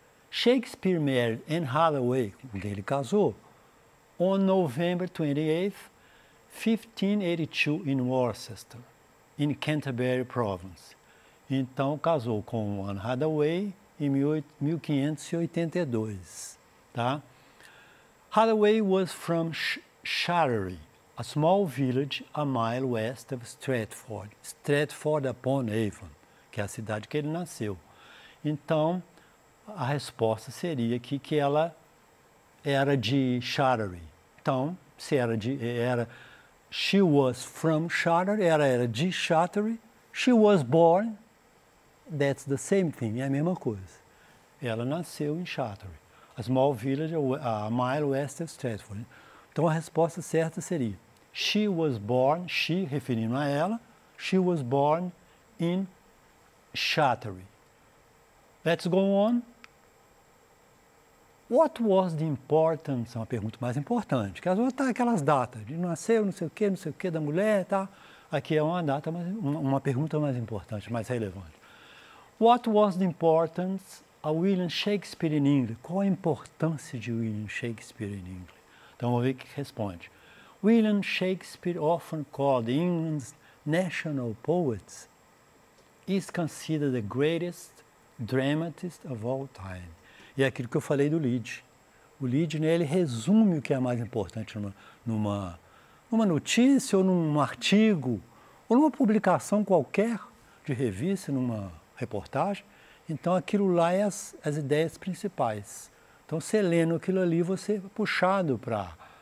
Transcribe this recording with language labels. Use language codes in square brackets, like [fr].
[en] Shakespeare married Anne Hathaway, [pt] com quem ele casou, [en] on November 28th, 1582, in Worcester, in Canterbury Province. [pt] Então, casou com Anne Hathaway em 1582. [en] Tá? Hathaway was from Shattery, a small village a mile west of Stratford-upon-Avon, [pt] que é a cidade que ele nasceu. Então, a resposta seria aqui que ela era de Shattery. Então, se era [en] she was from Shattery, [pt] ela era de Shattery. [en] She was born, that's the same thing, [pt] é a mesma coisa. Ela nasceu em [en] Shattery, a small village a mile west of Stratford. [pt] Então, a resposta certa seria [en] she was born, she, [pt] referindo a ela, [en] she was born in Shattery. Let's go on. What was the importance? [pt] É uma pergunta mais importante, que às vezes tá aquelas datas, de nasceu, não sei o que, da mulher, tá? Aqui é uma data, uma pergunta mais importante, mais relevante. [en] What was the importance of William Shakespeare in England? [pt] Qual a importância de William Shakespeare [en] in England? [pt] Então, vamos ver o que responde. [en] William Shakespeare, often called England's national poet, is considered the greatest dramatist of all time. [pt] E é aquilo que eu falei do Lied. O Lied, né, ele resume o que é mais importante numa notícia, ou num artigo, ou numa publicação qualquer de revista, numa reportagem. Então, aquilo lá é as ideias principais. Então, você lendo aquilo ali, você é puxado para...